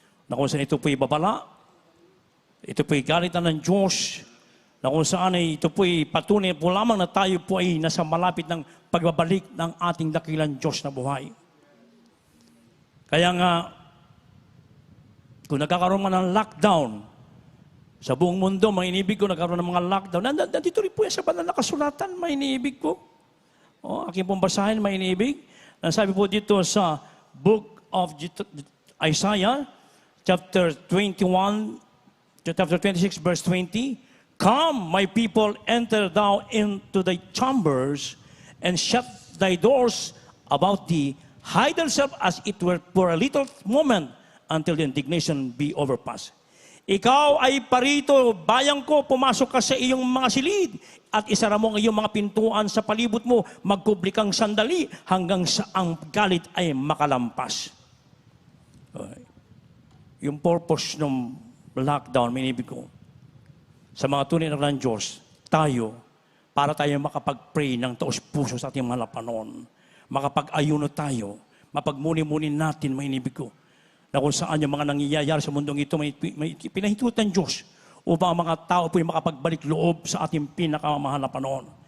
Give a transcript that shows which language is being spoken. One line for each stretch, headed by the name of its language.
Filipino: Na kung saan ito po'y babala, ito po'y galitan ng Diyos, na kung saan ito po'y patunay po lamang na tayo po ay nasa malapit ng pagbabalik ng ating dakilang Diyos na buhay. Kaya nga, kung nagkakaroon man ng lockdown, sa buong mundo, mga inibig ko, nagkaroon ng mga lockdown. Nandito rin po yan sa banal na kasulatan, mga inibig ko. Aking pong basahin, mga inibig. Sabi po dito sa
English: book of Isaiah, chapter 21, chapter 26, verse 20, Come, my people, enter thou into thy chambers, and shut thy doors about thee. Hide thyself as it were for a little moment, until the indignation be overpassed.
Filipino: Ikaw ay parito, bayang ko, pumasok ka sa iyong mga silid at isara mo ang iyong mga pintuan sa palibot mo, magkubli kang sandali hanggang sa ang galit ay makalampas. Yung purpose ng lockdown, minibig ko, sa mga tunay na ng Diyos, tayo, para tayo makapag-pray ng taos puso sa ating mga lapanon, makapag-ayuno tayo, mapagmuni-muni natin, minibig ko, na kung saan yung mga nangyayari sa mundong ito, may pinahintulot ng Diyos upang ang mga tao po'y makapagbalik loob sa ating pinakamahal na panahon.